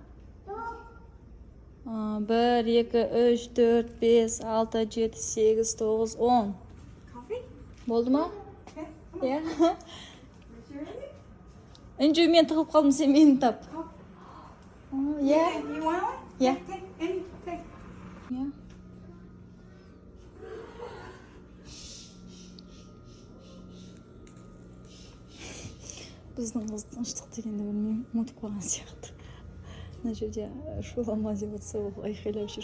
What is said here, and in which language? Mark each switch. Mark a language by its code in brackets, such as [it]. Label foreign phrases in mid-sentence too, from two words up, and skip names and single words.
[en] 1, 2, 3, 4, 5, 6, 7, 8, 9, 10. Coffee? [kk] Болды ма? Иә. Үнжу мен тығып қалдым, сен мені тап. Иә. [en] You want one? Yeah. Take. [kk] Иә. Біздің қыз тыныштық дегенді білмеймін, ұмытып қалған сияқты. Мына жерде шулама деп отса, ол айқайлап жүр.